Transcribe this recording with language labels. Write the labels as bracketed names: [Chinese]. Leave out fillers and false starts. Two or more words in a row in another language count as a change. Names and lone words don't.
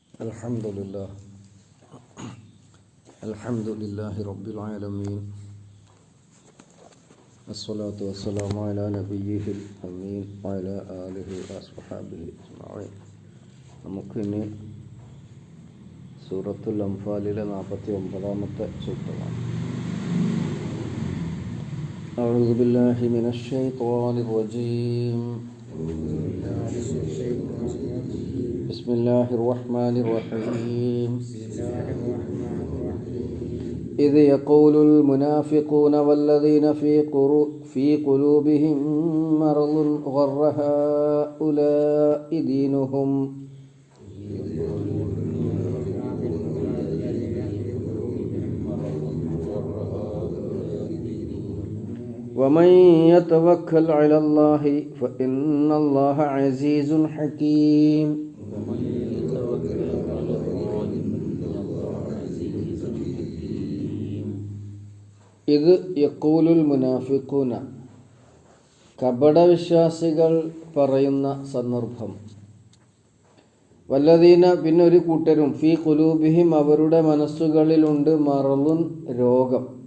[Arabic] الحمد لله رب العالمين الصلاة والسلام على نبيه الأمين وعلى آله وأصحابه أجمعين. [Malayalam] നമുക്കിനി സൂറത്തുൽ അംഫാലിലെ 49-ാമത്തെ സൂക്തമാണ്. [Arabic] أعوذ بالله من الشيطان الرجيم. بسم الله الرحمن الرحيم. إذ يقول المنافقون والذين في قلوبهم مرض غر هؤلاء دينهم ومن يتوكل على الله فإن الله عزيز حكيم. إذ يقول المنافقون, [Malayalam] കപടവിശ്വാസികൾ പറയുന്ന സന്ദർഭം. വല്ലദീന, പിന്നെ ഒരു കൂട്ടരും, [Arabic] في قلوبهم, [Malayalam] അവരുടെ മനസ്സുകളിലുണ്ട്, മറളുൻ, രോഗം.